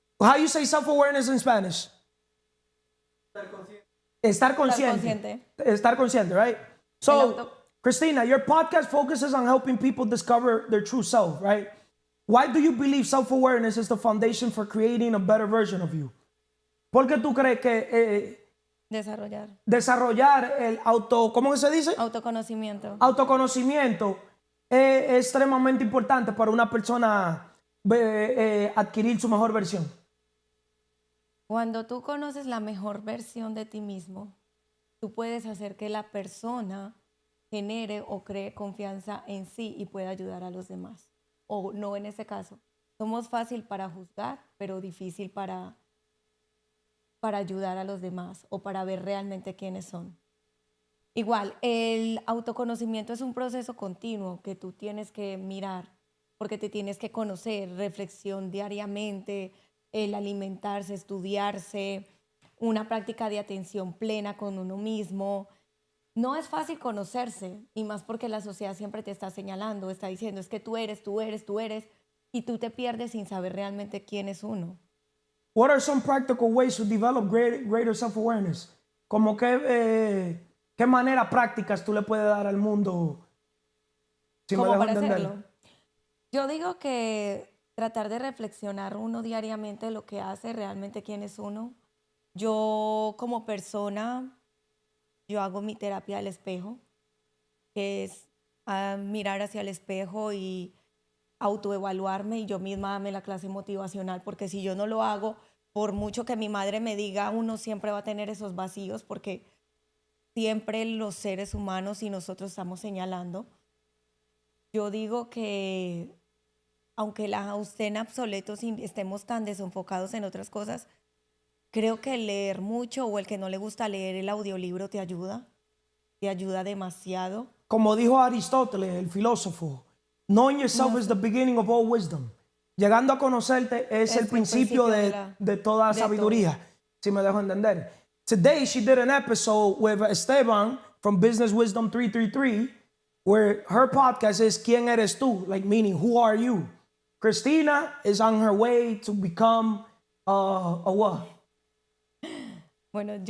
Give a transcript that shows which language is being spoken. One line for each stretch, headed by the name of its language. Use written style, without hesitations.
English: How you say self-awareness in Spanish?
Spanish: Estar consciente. Estar consciente,
English: right? So, Cristina, your podcast focuses on helping people discover their true self, right? Why do you believe self-awareness is the foundation for creating a better version of you?
Spanish: ¿Por qué tú crees que desarrollar el ¿cómo se dice? Autoconocimiento es extremadamente importante para una persona adquirir su mejor versión? Cuando tú conoces la mejor versión de ti mismo, tú puedes hacer que la persona genere o cree confianza en sí y pueda ayudar a los demás. O no en ese caso. Somos fácil para juzgar, pero difícil para ayudar a los demás o para ver realmente quiénes son. Igual, el autoconocimiento es un proceso continuo que tú tienes que mirar, porque te tienes que conocer, reflexión diariamente, el alimentarse, estudiarse, una práctica de atención plena con uno mismo. No es fácil conocerse, y más porque la sociedad siempre te está señalando, está diciendo, es que tú eres, y tú te pierdes sin saber realmente quién es uno.
English: What are some practical ways to develop greater self-awareness?
Spanish: Como qué maneras prácticas tú le puedes dar al mundo? Si ¿Cómo para hacerlo? Yo digo que tratar de reflexionar uno diariamente lo que hace, realmente quién es uno. Yo como persona, yo hago mi terapia del espejo, que es mirar hacia el espejo y autoevaluarme y yo misma darme la clase motivacional, porque si yo no lo hago, por mucho que mi madre me diga, uno siempre va a tener esos vacíos, porque siempre los seres humanos y nosotros estamos señalando. Yo digo que aunque la estén obsoletos y estemos tan desenfocados en otras cosas, creo que leer mucho o el que no le gusta leer el audiolibro te ayuda demasiado. Como dijo Aristóteles, el filósofo,
English: knowing yourself is the beginning of all wisdom.
Spanish: Llegando a conocerte es el principio de toda sabiduría, si me dejo entender.
English: Today she did an episode with Esteban from Business Wisdom 333, where her podcast is ¿Quién eres tú? Like meaning, who are you? Cristina is on her way to become a what?
Spanish: Bueno,